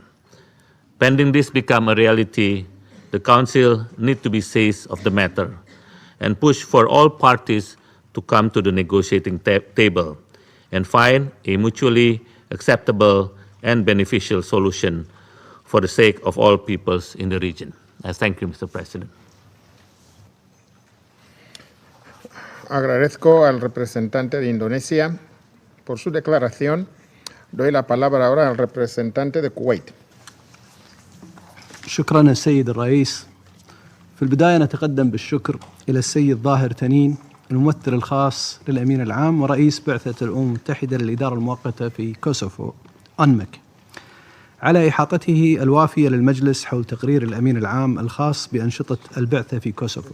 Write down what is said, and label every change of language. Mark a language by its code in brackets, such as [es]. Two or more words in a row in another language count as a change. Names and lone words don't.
[en] Pending this become a reality, the Council needs to be seized of the matter and push for all parties to come to the negotiating table and find a mutually acceptable and beneficial solution for the sake of all peoples in the region. I thank you, Mr. President. [es] Agradezco al representante de Indonesia por su declaración. Doy la palabra ahora al representante de Kuwait. [ar] شكرا السيد الرئيس. في البداية نتقدم بالشكر إلى السيد ظاهر تنين الممثل الخاص للأمين العام ورئيس بعثة الأمم المتحدة للإدارة المؤقتة في كوسوفو أنمك على إحاطته الوافية للمجلس حول تقرير الأمين العام الخاص بأنشطة البعثة في كوسوفو.